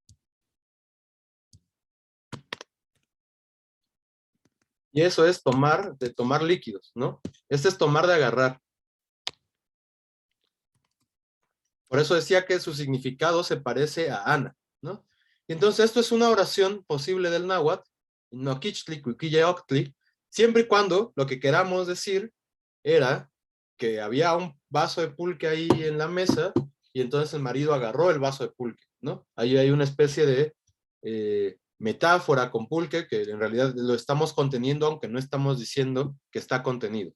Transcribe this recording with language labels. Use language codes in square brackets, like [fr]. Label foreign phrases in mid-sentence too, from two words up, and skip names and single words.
[es] Y eso es tomar, de tomar líquidos, ¿no? Este es tomar de agarrar. Por eso decía que su significado se parece a Ana, ¿no? Y entonces esto es una oración posible del náhuatl, [nah] no quichtli, cuiquilla, octli, [es] siempre y cuando lo que queramos decir era que había un vaso de pulque ahí en la mesa y entonces el marido agarró el vaso de pulque, ¿no? Ahí hay una especie de metáfora con pulque que en realidad lo estamos conteniendo aunque no estamos diciendo que está contenido.